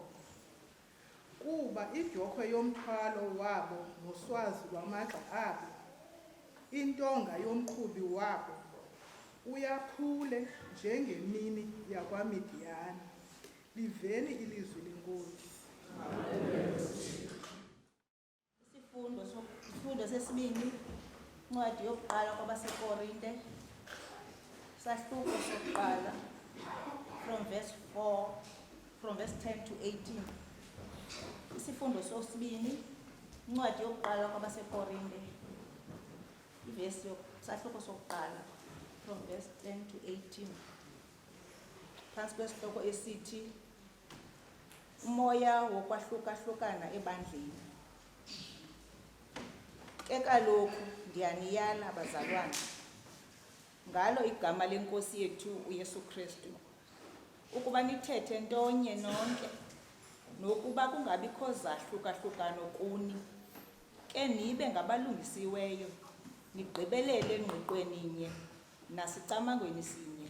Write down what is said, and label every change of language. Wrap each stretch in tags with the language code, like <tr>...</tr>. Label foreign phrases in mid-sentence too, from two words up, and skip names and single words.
<xh>Kuba idyokhwe yomthwalo wabo noswazi lwamagxa abo, intonga yomqhubi wabo, uyaphule njengemini yakwaMidiyani. Liveni ilizwi leNkosi. Isifundo sesibini, incwadi yokuqala kwabaseKorinte, sahluko sokuqala,</xh> <en>from verse 10 to 18.</en> <xh>Isifundo sesibini, incwadi yokuqala kwabaseKorinte, sahluko sokuqala,</xh> <en>from verse 10 to 18.</en> <xh>Phantsi kwesihloko esithi umoya wokwahlukahlukana ebandleni. Ke kaloku ndiyaniyala bazalwana, ngalo igama leNkosi yethu uYesu Kristu, ukuba nithethe ntonye nonke, nokuba kungabikho zahlukahlukano kuni, ke nibe ngabalungisiweyo, nigqibelele engqiqweni nye, nasicamangweni sinye.</xh>